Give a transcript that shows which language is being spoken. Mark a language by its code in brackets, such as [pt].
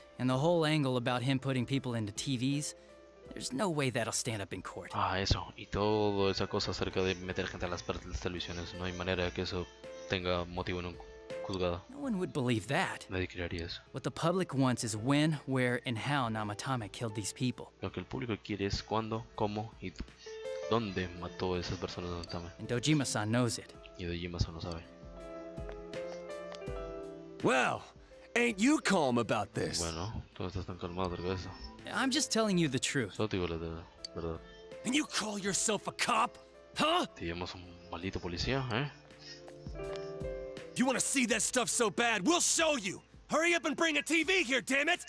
[en] And the whole angle about him putting people into TVs, there's no way that'll stand up in court. [es] Ah, eso. Y toda esa cosa acerca de meter gente a las partes de las televisiones. No hay manera que eso tenga motivo en un juzgado. [en] No one would believe that. [es] Nadie creería eso. [en] What the public wants is when, where, and how Namatame killed these people. [es] Lo que el público quiere es cuándo, cómo y dónde mató a esas personas de Namatame. [en] And Dojima-san knows it. [es] Y Dojima-san lo sabe. [en] Well, ain't you calm about this? [es] Bueno, tú estás tan calmado acerca de eso. [en] I'm just telling you the truth. [es] Solo te digo la verdad. [en] And you call yourself a cop? Huh? [es] Te llamas un maldito policía, ¿eh? [en] You want to see that stuff so bad? We'll show you. Hurry up and bring a TV here, damn it!